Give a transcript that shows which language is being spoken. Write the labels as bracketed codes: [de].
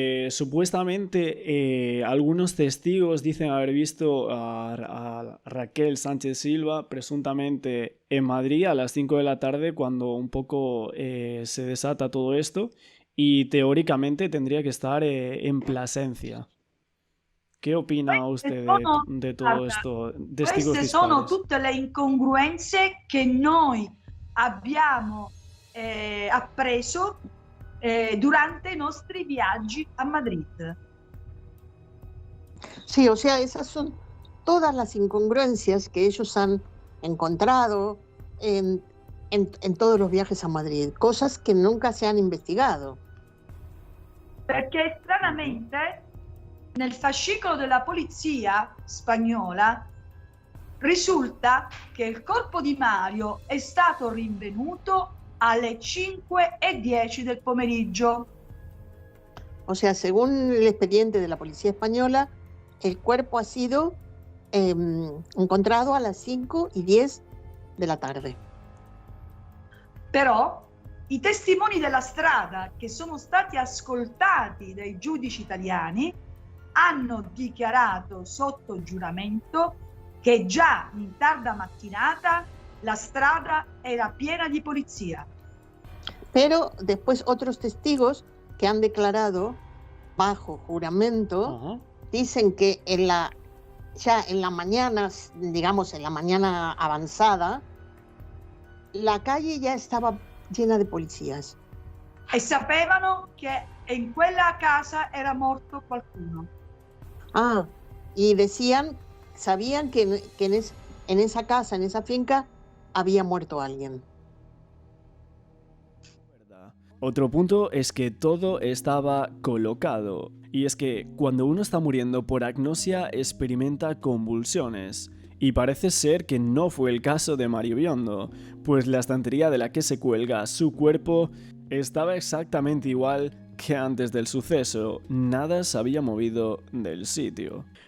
[es] Supuestamente algunos testigos dicen haber visto a Raquel Sánchez Silva presuntamente en Madrid a las 5 de la tarde cuando un poco se desata todo esto y teóricamente tendría que estar en Plasencia. Che opina usted de todo esto? Testigos [it] Queste sono tutte le incongruenze che noi abbiamo appreso durante i nostri viaggi a Madrid. [es] Sí, o sea, esas son todas las incongruencias que ellos han encontrado en todos los viajes a Madrid, cosas que nunca se han investigado. [it] Perché stranamente nel fascicolo della polizia spagnola risulta che il corpo di Mario è stato rinvenuto alle 5:10 del pomeriggio. [es] O sea, según el expediente de la policía española, el cuerpo ha sido encontrado a las 5:10 de la tarde. [it] Però i testimoni della strada che sono stati ascoltati dai giudici italiani hanno dichiarato sotto giuramento che già in tarda mattinata la strada era piena di polizia. [es] Pero después otros testigos que han declarado bajo juramento dicen que ya en la mañana, digamos en la mañana avanzada, la calle ya estaba llena de policías. [it] E sapevano che in quella casa era morto qualcuno. [es] Y sabían que en esa casa, en esa finca, había muerto alguien. Otro punto es que todo estaba colocado, y es que cuando uno está muriendo por agnosia experimenta convulsiones, y parece ser que no fue el caso de Mario Biondo, pues la estantería de la que se cuelga su cuerpo estaba exactamente igual que antes del suceso, nada se había movido del sitio.